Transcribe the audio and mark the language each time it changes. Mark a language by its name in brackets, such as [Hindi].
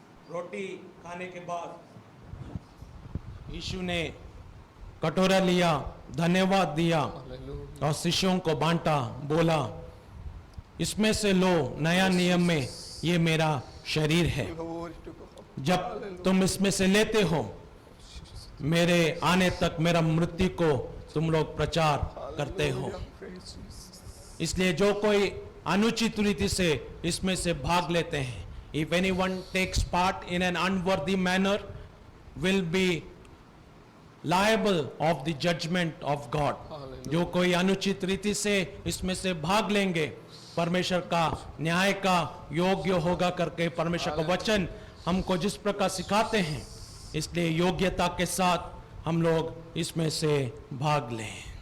[Hindi] रोटी खाने के बाद यीशु ने कटोरा लिया, धन्यवाद दिया और शिष्यों को बांटा, बोला इसमें से लो, नया नियम में ये मेरा शरीर है, जब तुम इसमें से लेते हो मेरे आने तक मेरा मृत्यु को तुम लोग प्रचार करते हो। इसलिए जो कोई अनुचित रीति से इसमें से भाग लेते हैं, [English] if anyone takes part in an unworthy manner will be liable of the judgment of God। [Hindi] जो कोई अनुचित रीति से इसमें से भाग लेंगे परमेश्वर का न्याय का योग्य होगा करके परमेश्वर का वचन हमको जिस प्रकार सिखाते हैं, इसलिए योग्यता के साथ हम लोग इसमें से भाग लें।